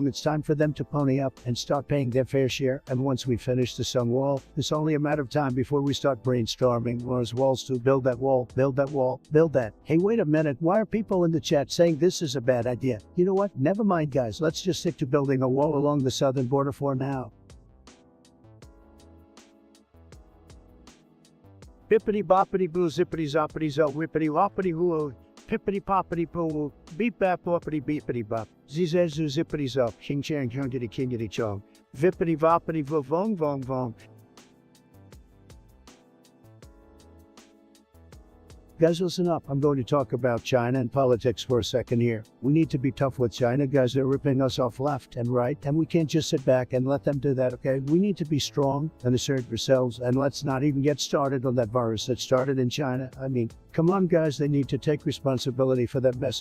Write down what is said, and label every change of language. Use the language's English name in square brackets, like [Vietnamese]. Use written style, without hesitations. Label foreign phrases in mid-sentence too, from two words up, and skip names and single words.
[English] It's time for them to pony up and start paying their fair share. And once we finish the sun wall, it's only a matter of time before we start brainstorming those walls to build that wall, build that wall, build that. Hey, wait a minute. Why are people in the chat saying this is a bad idea? You know what? Never mind, guys. Let's just stick to building a wall along the southern border for now. Bippity boppity boo zippity zoppity zo whippity woppity hoo. Pippity poppity poo, beep bap boppity beepity bop, zizezu zippity zop, king chang chungity kingity chong, vippity voppity vo vong vong vong. Guys, listen up. I'm going to talk about China and politics for a second here. We need to be tough with China. Guys, they're ripping us off left and right, and we can't just sit back and let them do that, okay? We need to be strong and assert ourselves, and let's not even get started on that virus that started in China. I mean, come on, guys, they need to take responsibility for that mess.